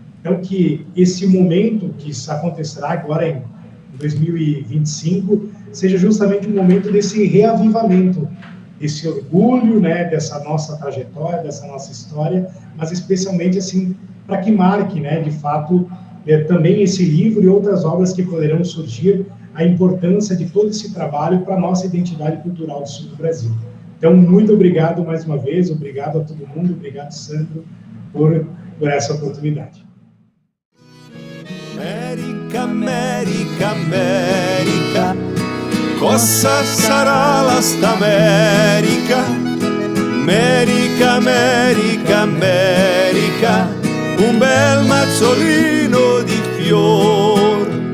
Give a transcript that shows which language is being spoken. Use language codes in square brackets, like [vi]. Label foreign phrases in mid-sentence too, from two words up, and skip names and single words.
[pt] Então, que esse momento que acontecerá agora em 2025 seja justamente um momento desse reavivamento, esse orgulho, né, dessa nossa trajetória, dessa nossa história, mas especialmente assim para que marque, né, de fato, também esse livro e outras obras que poderão surgir, a importância de todo esse trabalho para a nossa identidade cultural do sul do Brasil. Então, muito obrigado mais uma vez, obrigado a todo mundo, obrigado, Sandro, por essa oportunidade. [it] América, América, América, cosa sarà la sta America? America, America, America, un bel mazzolino di fior.